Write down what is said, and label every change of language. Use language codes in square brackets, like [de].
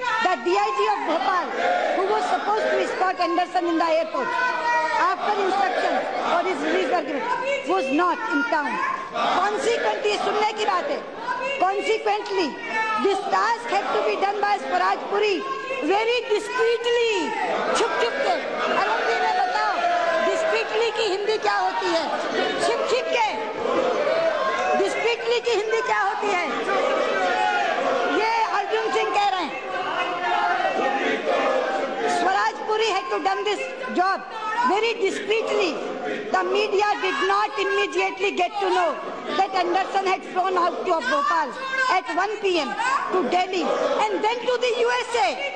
[en] The DIG of Bhopal, who was supposed to escort Anderson in the airport after instructions for his release, was not in town. Consequently, [hi] सुनने की बात है, [en] consequently, this task had to be done by Swaraj Puri very discreetly, [hi] छुप के। अरुण जी ने बताओ, discreetly की हिंदी क्या होती है? छिप के। डिस्क्रीटली की हिंदी क्या होती है? ये अर्जुन सिंह कह रहे हैं। [en] Swarajpuri had to done this job very discreetly. The media did not immediately get to know that Anderson had flown out to Bhopal at 1 p.m. to Delhi and then to the USA.